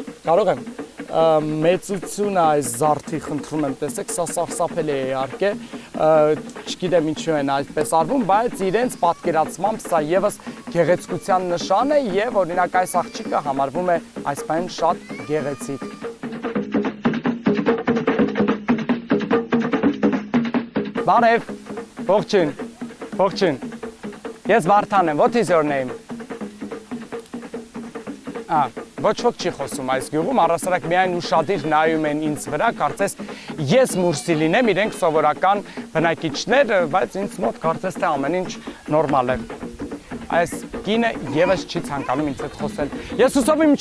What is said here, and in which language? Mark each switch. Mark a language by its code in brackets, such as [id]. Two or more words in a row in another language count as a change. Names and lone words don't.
[hy] կարող եմ մեծությունը այս զարդի խնդրում եմ տեսեք, սա սարսափելի է իհարկե, չգիտեմ ինչու են այդպես արվում, բայց իրենց պատկերացմամբ սա եւս գեղեցկության նշան է եւ օրինակ այս աղջիկը համարվում է այս բան շատ գեղեցիկ։ Բարև, ողջույն, ողջույն, ես Վարդան եմ, [en] what is your name? [hy] Ոչ ոք չի խոսում այս գյուղում, առասարակ միայն ուշադիր նայում են ինձ վրա, կարծես ես մուրսի լինեմ, իրենք սովորական բնակիչներ, բայց ինձ մոտ կարծես թե ամեն ինչ նորմալ է։ Այս կինը եւս չի ցանկանում ինձ հետ խոսել։ Ես հուսով եմ